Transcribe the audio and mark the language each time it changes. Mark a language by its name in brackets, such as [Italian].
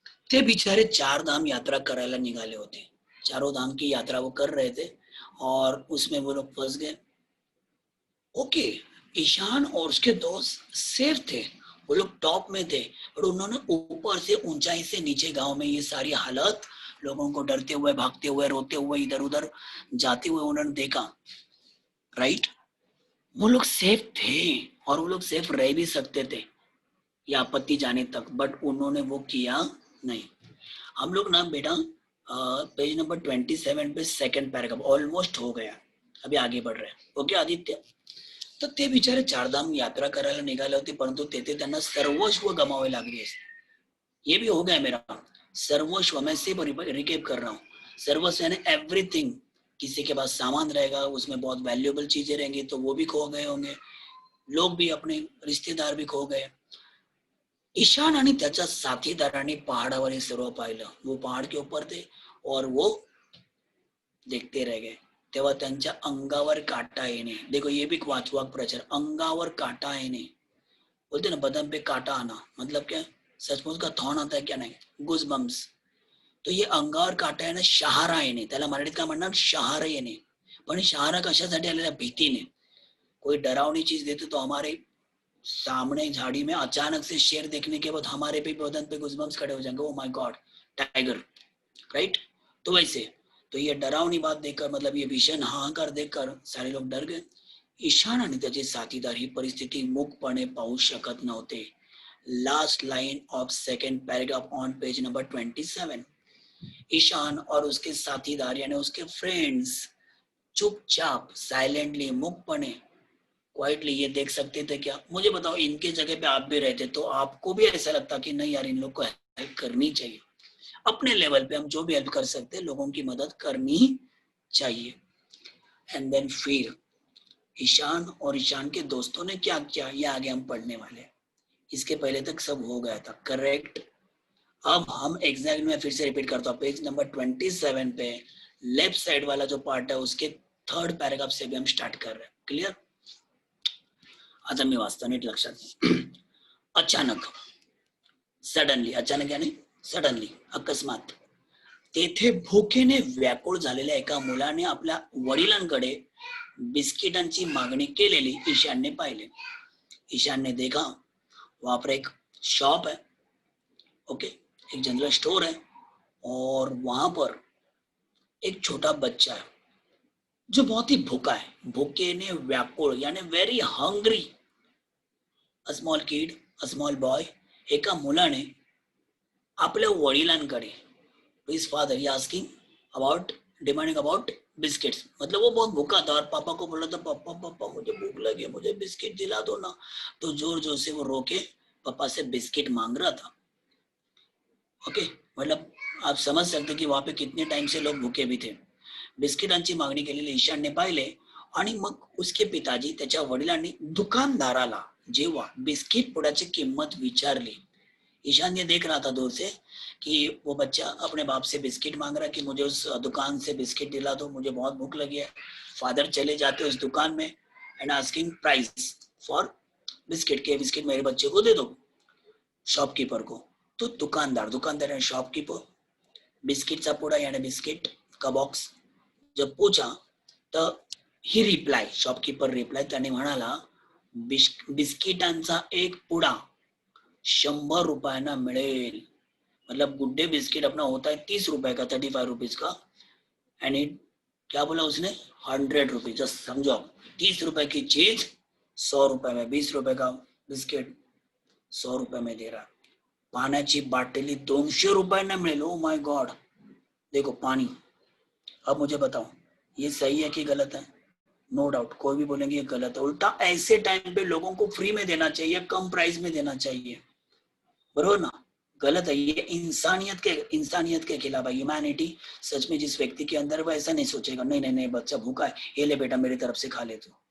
[Marathi] ते बिचारे 4 धाम यात्रा करायला निघाले होते. [Hindi] चारों धाम की यात्रा वो कर रहे थे और उसमें वो लोग फंस गए. ओके, ईशान और उसके दोस्त सेफ थे, वो लोग टॉप में थे, और उन्होंने ऊपर से, ऊंचाई से नीचे गांव में ये सारी हालत, लोगों को डरते हुए, भागते हुए, रोते हुए, इधर उधर जाते हुए उन्होंने देखा. राइट, वो लोग सेफ थे और वो लोग सेफ रह भी सकते थे या आपत्ति जाने तक, बट उन्होंने वो किया नहीं. हम लोग ना बेटा पेज नंबर 27 पे सेकंड पैराग्राफ ऑलमोस्ट हो गया, अभी आगे बढ़ रहे हैं. ओके आदित्य. [Marathi] तर ते बिचारे 4 धाम यात्रा करायला निघाले होते, परंतु तेथे त्यांना सर्वस्व गमावे लागले. [Hindi] ये भी हो गया मेरा सर्वस्व. मैं सिर्फ रिकेप कर रहा हूँ. सर्वस्व यानी एवरीथिंग. किसी के पास सामान रहेगा, उसमें बहुत वैल्यूएबल चीजें रहेंगी, तो वो भी खो गए होंगे. लोग भी, अपने रिश्तेदार भी खो गए. [Marathi] ईशान आणि त्याच्या साथीदारांनी पहाडावर हे सर्व पाहिलं. [Hindi] वो पहाड़ के ऊपर थे और वो देखते रह गए. [Marathi] तेव्हा त्यांच्या अंगावर काटा येणे. [Hindi] देखो ये भी [Marathi] वाचवाक प्रचार, अंगावर काटा येणे. [Hindi] बोलते ना बदन पे काटा आना, मतलब क्या, सचमुच का थॉन आता है क्या, नाही, गुज बम्स. [Marathi] तो ये अंगावर काटा येणे, शहारा येणे, त्याला मराठीत काय म्हणणार, शहारा येणे. पण शहारा कशासाठी आलेला, भीतीने. [Hindi] कोई डरावनी चीज देते तो हमारे सामने झाड़ी में अचानक से शेर देखने के बाद हमारे भी बदन पे गुजबम्स खड़े हो जाएंगे. [English] Oh my god, Tiger. [Hindi] Right, तो वैसे, तो ये डरावनी बात देखकर, मतलब ये भीषण हाहाकार देखकर सारे लोग डर गए. [Marathi] ईशान आणि त्याचे साथीदार ही परिस्थिती मूकपणे पाहू शकत नव्हते. [English] Last line of second paragraph on page number 27. [Hindi] Ishan और उसके साथीदार यानी उसके फ्रेंड्स चुपचाप, साइलेंटली, मूकपणे, क्वाइटली ये देख सकते थे क्या. मुझे बताओ, इनके जगह पे आप भी रहते तो आपको भी ऐसा लगता कि नहीं यार, इन लोग को हेल्प करनी चाहिए. अपने लेवल पे हम जो भी हेल्प कर सकते हैं, लोगों की मदद करनी चाहिए. एंड देन फिर ईशान और ईशान के दोस्तों ने क्या किया, ये आगे हम पढ़ने वाले. इसके पहले तक सब हो गया था, करेक्ट. अब हम एग्जैक्ट में फिर से रिपीट करता हूँ. पेज नंबर 27 पे लेफ्ट साइड वाला जो पार्ट है, उसके थर्ड पैराग्राफ से भी हम स्टार्ट कर रहे हैं. [Marathi] क्लियर. आता मी वाचतो, नीट लक्षात. अचानक, सडनली, अचानक यानी सडनली, अकस्मात, तेथे भुकेने व्याकुळ झालेल्या एका मुलाने आपल्या वडिलांकडे बिस्किटांची मागणी केलेली ईशानने पाहिले. [Hindi] ईशान ने देखा, वहां पर एक शॉप है, ओके, एक जनरल स्टोर है, और वहां पर एक छोटा बच्चा है जो बहुत ही भूखा है. भूखे ने व्याकुळ यानी very hungry. [English] A small kid, a small boy. [Marathi] एका मुलाने आपल्या वडिलांकडे, [English] His father, he asking about, demanding about biscuits. [Hindi] मतलब वो बहुत भूखा था और पापा को बोला था, पापा पापा मुझे भूख लगी है, मुझे बिस्किट दिला दो ना. तो जोर जोर से वो रोके पापा से बिस्किट मांग रहा था. ओके, मतलब आप समझ सकते कि वहां पे कितने टाइम से लोग भूखे भी थे. [Marathi] बिस्किटांची मागणी केलेली ईशानने पाहिले आणि मग [Hindi] उसके पिताजी, [Marathi] त्याच्या वडिलांनी दुकानदाराला जेव्हा बिस्किट पुड्याची किंमत विचारली. [Hindi] ईशान ये देख रहा था दूर से कि वो बच्चा अपने बाप से बिस्किट मांग रहा है कि मुझे उस दुकान से बिस्किट दिला दो, मुझे बहुत भूख लगी है. फादर चले जाते उस दुकान में [English] and asking price for biscuit, [Hindi] के बिस्किट मेरे बच्चे को दे दो, शॉपकीपर को. तो दुकानदार, दुकानदार यानी शॉपकीपर, बिस्किटचा पुडा यानी बिस्किट का बॉक्स जब पूछा, तर ही रिप्लाय, शॉपकीपर रिप्लाय, [Marathi] त्याने म्हणाला, बिस्किटांचा एक पुडा 100 रुपयांना मिळेल. [Hindi] मतलब गुड डे बिस्किट अपना होता है 30 रुपए का, 35 रुपीज का, एंड इट क्या बोला उसने? 100 रुपीज। जस्ट समझो आप, 30 रुपए की चीज 100 रुपए में, 20 रुपए का बिस्किट 100 रुपए में दे रहा है. [Marathi] पाण्याची बाटली 200 रुपए ने मिळेल. [English] Oh my god. देखो पानी. [Hindi] अब मुझे बताओ ये सही है कि गलत है? नो डाउट कोई भी बोलेंगे ये गलत है. उल्टा ऐसे टाइम पे लोगों को फ्री में देना चाहिए, कम प्राइस में देना चाहिए, [Marathi] बरोबर ना? [Hindi] गलत है ये. इंसानियत के खिलाफ है, ह्यूमैनिटी. सच में जिस व्यक्ति के अंदर वो ऐसा नहीं सोचेगा, नहीं नहीं नहीं बच्चा भूखा है, ये ले बेटा मेरी तरफ से खा ले तू.